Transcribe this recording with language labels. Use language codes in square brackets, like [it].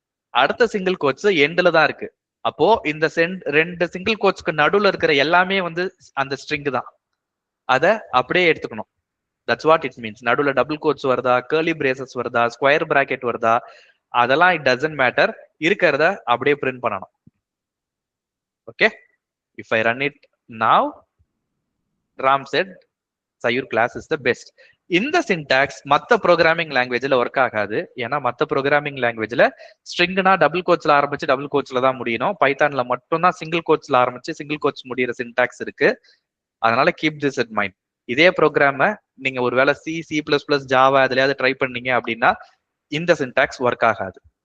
[ta] அடுத்த single quotes எண்ட்ல தான் இருக்கு. அப்போ இந்த ரெண்டு சிங்கிள் கோட்ஸ்க்கு நடுவுல இருக்கிற எல்லாமே வந்து அந்த ஸ்ட்ரிங் தான். அத அப்படியே எடுத்துக்கணும். [en] That's what it means. [ta] நடுவுல டபுள் கோட்ஸ் வருதா, கர்லி பிரேசஸ் வருதா, ஸ்கொயர் பிராக்கெட் வருதா, அதெல்லாம் [en] It doesn't matter. [ta] இருக்கிறத அப்படியே பிரிண்ட் பண்ணணும். [en] Okay, if I run it now, Ram said Sayur class is the best. [ta] இந்த சின்டாக்ஸ் மற்ற ப்ரோக்ராமிங் லாங்குவேஜ்ல ஒர்க் ஆகாது. ஏன்னா மற்ற ப்ரோக்ராமிங் லாங்குவேஜ்ல ஸ்ட்ரிங்னா டபுள் கோட்ஸ்ல ஆரம்பிச்சு டபுள் கோட்ஸ்ல தான் முடியணும். பைத்தான்ல மட்டும் தான் சிங்கிள் கோட்ஸ்ல ஆரம்பிச்சு சிங்கிள் கோட்ஸ் முடிகிற சின்டாக்ஸ் இருக்கு. அதனால [en] Keep this in mind. [ta] இதே ப்ரோக்ராம நீங்க ஒருவேளை C++, ஜாவா எதுலயாவது ட்ரை பண்ணீங்க அப்படின்னா இந்த சின்டாக்ஸ் ஒர்க் ஆகாது.